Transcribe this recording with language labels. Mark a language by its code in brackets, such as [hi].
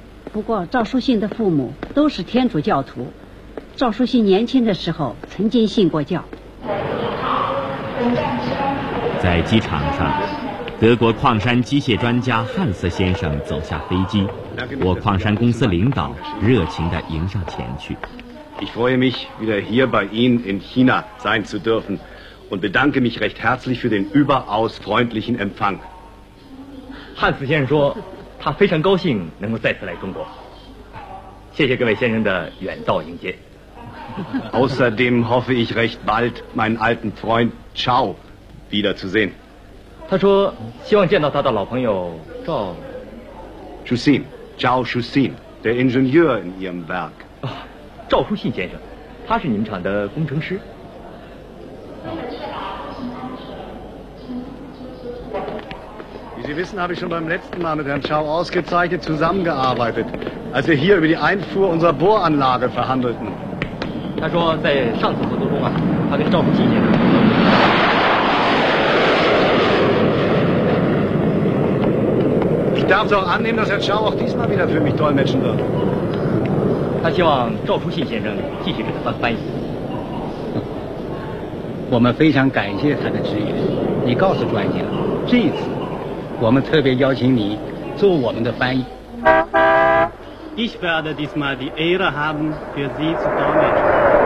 [zh] 不过赵书信的父母都是天主教徒，赵书信年轻的时候曾经信过教。在机场上，德国矿山机械专家汉斯先生走下飞机，我矿山公司领导热情地迎上前去。 [de] Ich freue mich, wieder hier bei Ihnen in China sein zu dürfen und bedanke mich recht herzlich für den überaus freundlichen Empfang. [zh] Hans 先生说，他非常高兴能够再次来中国。谢谢各位先生的远道迎接。 [de] Außerdem hoffe ich recht bald meinen alten Freund Chao wieder zu sehen. [zh] 他说，希望见到他的老朋友赵。 [de] Shusin, Chao Shusin, der Ingenieur in Ihrem Werk. [zh] 赵书信先生，他是你们厂的工程师。 [de] Wie Sie wissen, habe ich schon beim letzten Mal mit Herrn Chao ausgezeichnet zusammengearbeitet, als wir hier über die Einfuhr unserer Bohranlage verhandelten. [zh] 他说在上次合作中啊，他跟赵书信先生。 [de] Ich darf doch annehmen, dass Herr Chao auch diesmal wieder für mich dolmetschen wird. [zh] 他希望赵书信先生继续给他翻译。我们非常感谢他的支援。你告诉专家，这次我们特别邀请你做我们的翻译。 [de] Ich werde diesmal die Ehre haben, für Sie zu dolmetschen.